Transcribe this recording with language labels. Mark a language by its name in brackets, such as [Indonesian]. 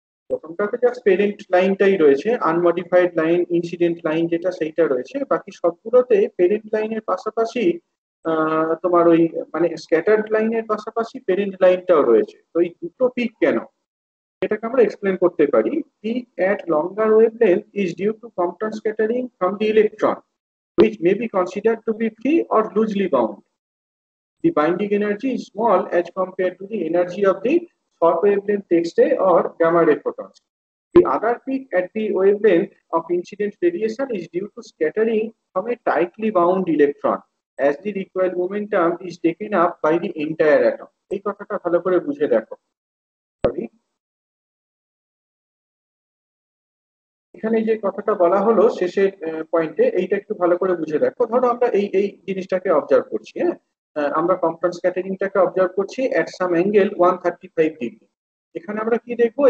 [Bangla] প্রথমটাতে just parent লাইনটাই রয়েছে, আনমডিফাইড line, incident line যেটা সেইটা রয়েছে। বাকি সবগুলোতে পেরেন্ট লাইনের পাশাপাশি তোমার ওই মানে স্ক্যাটার্ড লাইনের পাশাপাশি পেরেন্ট লাইনটাও রয়েছে। তো এই দুটো পিক কেন, এটাকে আমরা এক্সপ্লেন করতে পারি। [English] Peak at longer wavelength is due to Compton scattering from the electron, which may be considered to be free or loosely bound. The binding energy is small as compared to the energy of the short wavelength X-ray or gamma ray photons. The other peak at the wavelength of incident radiation is due to scattering from a tightly bound electron, as the recoil momentum is taken up by the entire atom. [Bangla] এই কথাটা ভালো করে বুঝে দেখো। Sorry, এখানে যে কথাটা বলা হলো শেষের পয়েন্টে, এইটা একটু ভালো করে বুঝে দেখো। ধরো আমরা এই এই জিনিসটাকে অবজার্ভ করছি, হ্যাঁ, আমরা কম্পাউন্ড স্ক্যাটারিংটাকে অবজার্ভ করছি [English] at some angle [Bangla] 135 ডিগ্রি। এখানে আমরা কি দেখবো?